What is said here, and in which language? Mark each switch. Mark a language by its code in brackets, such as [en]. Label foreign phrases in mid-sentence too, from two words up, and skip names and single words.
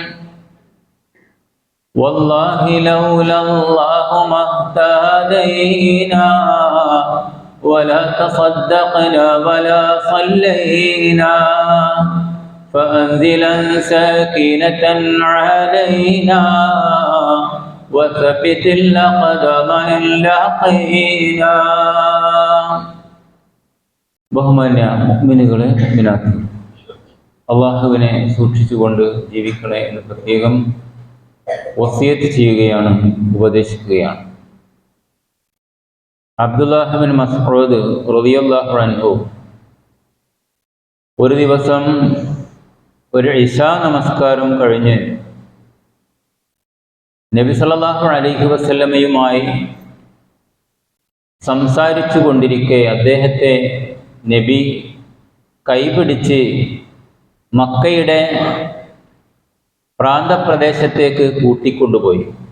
[ar] والله لولا الله ما اهتدينا ولا تصدقنا ولا صلينا فأنزلا سكينة علينا وثبت الأقدام إن لاقينا. [ml] ബഹുമാന്യ മുഅ്മിനുകളെ, മുഅ്മിനാത്തുകളെ, അള്ളാഹുവിനെ സൂക്ഷിച്ചുകൊണ്ട് ജീവിക്കണേ എന്ന് പ്രത്യേകം വസിയത്ത് ചെയ്യുകയാണ്, ഉപദേശിക്കുകയാണ്. അബ്ദുല്ലാഹ് ബിൻ മസ്ഊദ് [ar] رضي الله عنه [ml] ഒരു ദിവസം ഒരു ഇശാ നമസ്കാരം കഴിഞ്ഞ് നബി [ar] صلى الله عليه [ml] വസല്ലമയുമായി സംസാരിച്ചു കൊണ്ടിരിക്കെ അദ്ദേഹത്തെ നബി കൈപിടിച്ച് മക്കയുടെ പ്രാന്തപ്രദേശത്തേക്ക് കൂട്ടിക്കൊണ്ടുപോയി.